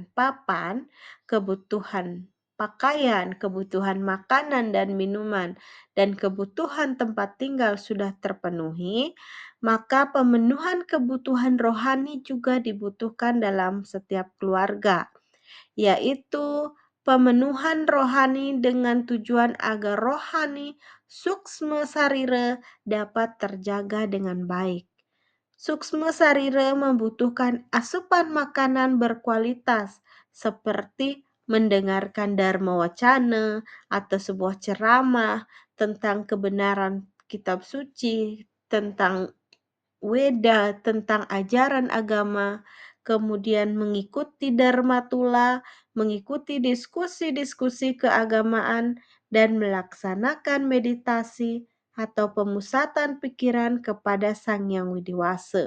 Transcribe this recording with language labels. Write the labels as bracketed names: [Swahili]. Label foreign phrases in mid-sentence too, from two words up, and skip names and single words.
[Indonesian] papan, kebutuhan pakaian, kebutuhan makanan dan minuman, dan kebutuhan tempat tinggal sudah terpenuhi, maka pemenuhan kebutuhan rohani juga dibutuhkan dalam setiap keluarga, yaitu pemenuhan rohani dengan tujuan agar rohani suksma sarira dapat terjaga dengan baik. Suksma sarira membutuhkan asupan makanan berkualitas seperti mendengarkan dharma wacana atau sebuah ceramah tentang kebenaran kitab suci, tentang Weda, tentang ajaran agama, kemudian mengikuti Dharmatula, mengikuti diskusi-diskusi keagamaan, dan melaksanakan meditasi atau pemusatan pikiran kepada Sang Yang Widiwasa.